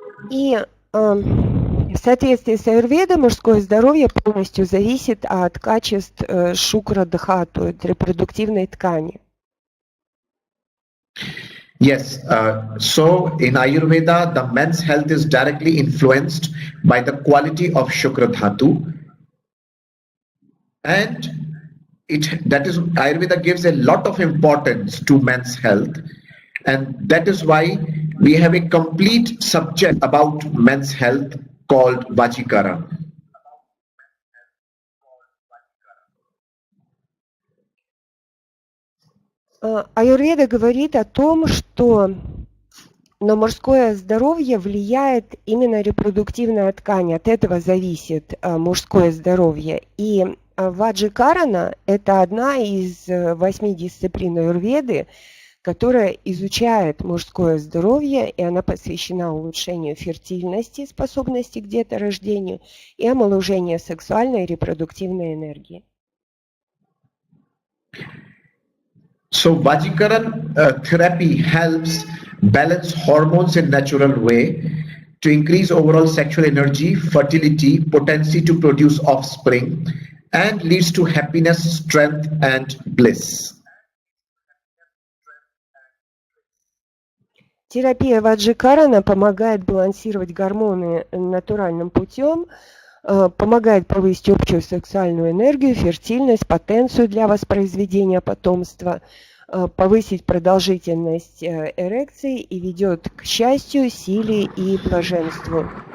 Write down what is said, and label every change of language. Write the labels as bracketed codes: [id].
[ru] И в соответствии с аюрведой мужское здоровье полностью зависит от качеств шукра-дхату, репродуктивной ткани. [en] Yes, so in Ayurveda, the men's health is directly influenced by the quality of Shukra Dhatu, and Ayurveda gives a lot of importance to men's health, and that is why we have a complete subject about men's health called Vachikara. [ru] Аюрведа говорит о том, что на мужское здоровье влияет именно репродуктивная ткань, от этого зависит мужское здоровье. И Ваджикарана – это одна из 8 дисциплин аюрведы, которая изучает мужское здоровье, и она посвящена улучшению фертильности, способности к деторождению и омоложению сексуальной и репродуктивной энергии. [en] So Vajikaran therapy helps balance hormones in natural way to increase overall sexual energy, fertility, potency to produce offspring, and leads to happiness, strength, and bliss. [ru] Терапия Ваджикарана помогает балансировать гормоны натуральным путем, помогает повысить общую сексуальную энергию, фертильность, потенцию для воспроизведения потомства, повысить продолжительность эрекции и ведет к счастью, силе и блаженству.